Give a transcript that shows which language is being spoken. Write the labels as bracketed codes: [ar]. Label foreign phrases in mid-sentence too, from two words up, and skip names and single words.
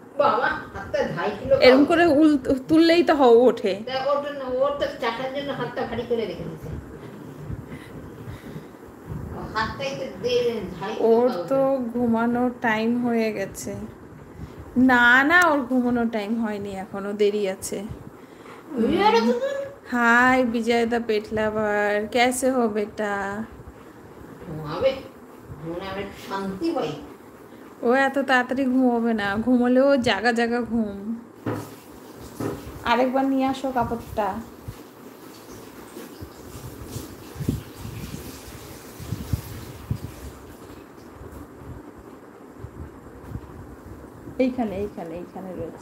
[bn] এরকম করে তুললেই তো ওঠে। ওর তো ঘুমানোর টাইম হয়ে গেছে। না না, ওর ঘুমানোর টাইম হয়নি, এখনো দেরি আছে। [hi] हाय विजय [en] the pet lover, [hi] कैसे हो बेटा? [bn] ও এত তাড়াতাড়ি ঘুমোবে না, ঘুমোলেও জাগা জাগা ঘুম। আরেকবার নিয়ে আসো কাপড়টা। এইখানে এইখানে এইখানে রয়েছে।